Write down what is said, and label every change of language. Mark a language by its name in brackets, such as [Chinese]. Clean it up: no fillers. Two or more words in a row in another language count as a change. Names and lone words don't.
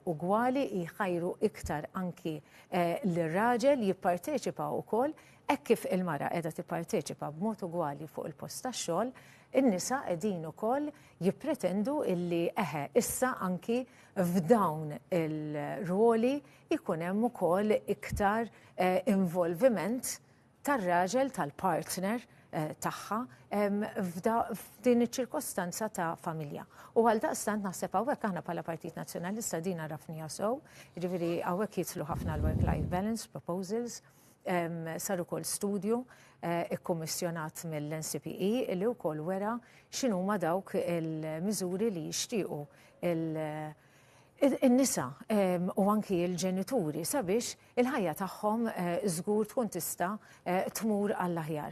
[Maltese] ugwali, jħajru iktar anki l-raġel jipparteċipa wkoll hekk kif il-mara qiegħda tipparteċipa b'mod ugwali fuq il-post tax-xogħol, in-nisa qegħdin ukoll jippretendu illi issa anki f'dawn il-ruoli jkun hemm ukoll iktar involviment tar-raġel tal-partner tagħha f'din iċ-ċirkostanza ta' familja. U għal daqstant naħseb hawnhekk aħna bħala Partit Nazzjonalista din rafnija sew, jiġifieri hawnhekk jidħlu ħafna l- [English] work-life balance proposals, [Maltese] sar ukoll studju ikkummissjonat mill-NCPE li wkoll wera x'inhuma dawk il-miżuri li jixtiequ in-nisa u anki l-ġenituri sabiex il-ħajja tagħhom żgur tkun tista' tmur għall-aħjar.